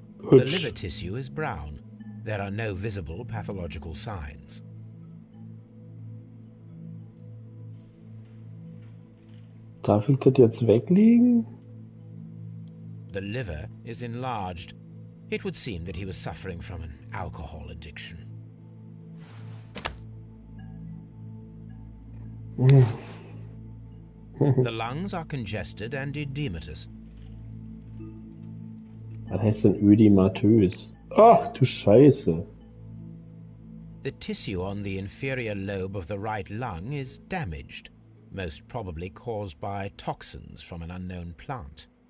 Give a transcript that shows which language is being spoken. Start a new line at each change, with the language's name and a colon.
English: The liver
German: Hübsch.
English: tissue is brown. There are no visible pathological signs.
German: Darf ich das jetzt weglegen?
English: The liver is enlarged. It would seem that he was suffering from an alcohol addiction. The lungs are congested and edematous.
German: Was heißt denn ödematös? Ach du Scheiße.
English: The tissue on the inferior lobe of the right lung is damaged, most probably caused by toxins from an unknown plant.